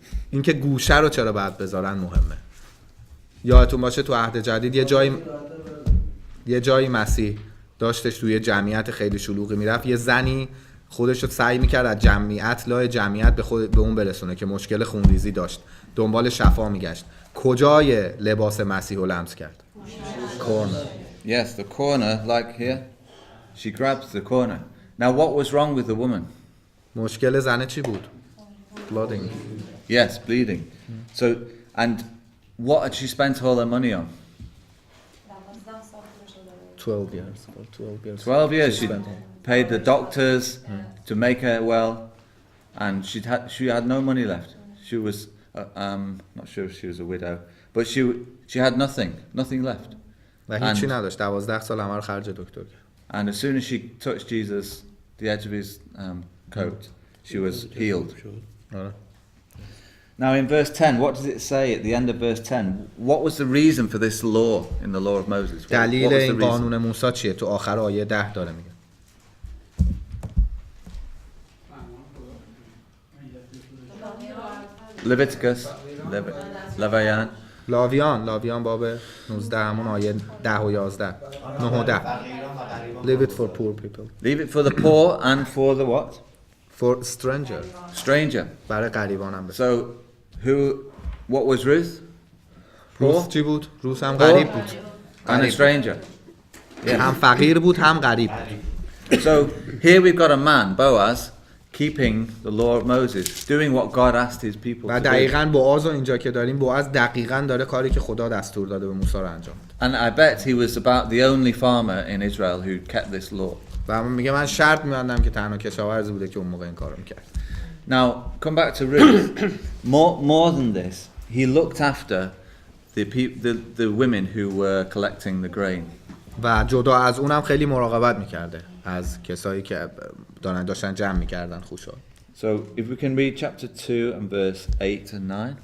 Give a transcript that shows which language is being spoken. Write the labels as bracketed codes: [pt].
[fa] اینکه گوشه رو چرا باید بذارن مهمه. یادتون باشه تو عهد جدید یه جایی مسیح داشتش توی جمعیت خیلی شلوغی میرفت، یه زنی خودش رو سعی میکرد از جمعیت لای جمعیت به اون برسونه که مشکل خونریزی داشت، دنبال شفا میگشت. کجای لباس مسیح رو لمس کرد؟ [en] corner. Yes, the corner, like here. She grabs the corner. Now, what was wrong with the woman? مشکل زنه چی بود؟ Blooding. Yes, bleeding. So, and what had she spent all her money on? 12 years. For 12 years. 12 years. She paid the doctors to make her well, and she had no money left. She was not sure if she was a widow, but she had nothing left. [fa] و هیچی نداشت. 12 سال همه رو خرج دکتر کرد. [en] And as soon as she touched Jesus, the edge of his coat, she was healed. Now in verse 10, what does it say at the end of verse 10? What was the reason for this law in the law of Moses? [fa] دلیل این قانون موسی چیه؟ تو آخر آیه 10 داره میگه. [en] Leviticus, Levian. [fa] لاویان باب 19 همون آیه 10 و 11 9 و 10. [en] Leave it for poor people. Leave it for the poor and for the what? For stranger. [fa] برای غریبان هم. [en] So what was Ruth? [fa] روث چی بود؟ روث هم غریب بود. [en] And a stranger. [fa] هم فقیر بود هم غریب بود. [en] So here we've got a man, Boaz, keeping the law of Moses, doing what God asked his people to do. [fa] و دقیقاً بوآز رو اینجا که داریم، بوآز دقیقاً داره کاری که خدا دستور داده به موسی رو انجام بده. [en] And I bet he was about the only farmer in Israel who kept this law. [fa] و میگه من شرط می‌بندم که تنها کشاورزی بوده که اون موقع این کارو می‌کرد. [en] Now come back to Ruth. more than this, he looked after the women who were collecting the grain. [fa] و جدا از اونم خیلی مراقبت می‌کرده از کسایی که داشتن جمع می‌کردن خوشا. [en] So if we can read chapter 2 and verse 8 and 9.